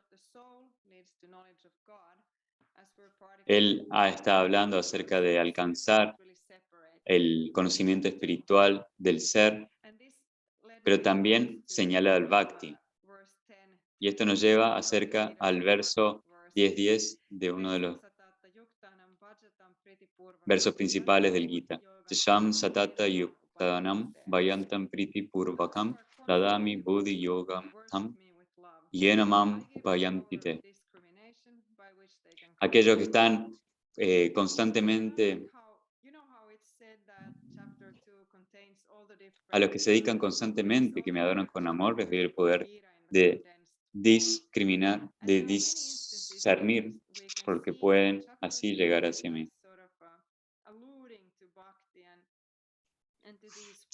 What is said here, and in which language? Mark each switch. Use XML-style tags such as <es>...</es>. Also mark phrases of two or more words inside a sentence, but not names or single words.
<es>Él está hablando acerca de alcanzar el conocimiento espiritual del ser, pero también señala al Bhakti. Y esto nos lleva acerca al verso 10.10 de uno de los versos principales del Gita.</es> <sa>तेषां सतत युक्तानां भजतां प्रीति पूर्वकम् ददामि बुद्धि योगं तं येन माम् उपयान्ति ते.</sa> <es>Aquellos que están constantemente, a los que se dedican constantemente, que me adoran con amor, les doy el poder de discriminar, de discernir, porque pueden así llegar hacia mí.</es>